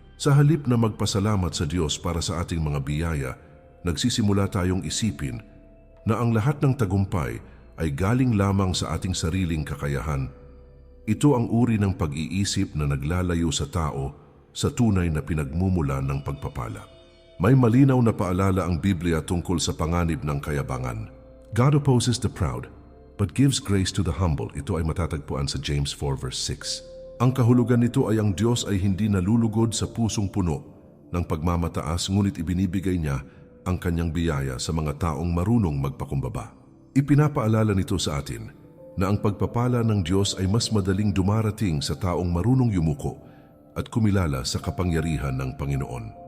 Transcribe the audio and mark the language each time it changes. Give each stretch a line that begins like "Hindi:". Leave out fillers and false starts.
Filipino: Sa halip na magpasalamat sa Diyos para sa ating mga biyaya, nagsisimula tayong isipin na ang lahat ng tagumpay ay galing lamang sa ating sariling kakayahan. Ito ang uri ng pag-iisip na naglalayo sa tao sa tunay na pinagmumula ng pagpapala. May malinaw na paalala ang Biblia tungkol sa panganib ng kayabangan.
English: God opposes the proud, but gives grace to the humble.
Filipino: Ito ay matatagpuan sa James 4 verse 6. Ang kahulugan nito ay ang Diyos ay hindi nalulugod sa pusong puno ng pagmamataas, ngunit ibinibigay niya ang kanyang biyaya sa mga taong marunong magpakumbaba. Ipinapaalala nito sa atin na ang pagpapala ng Diyos ay mas madaling dumarating sa taong marunong yumuko at kumilala sa kapangyarihan ng Panginoon.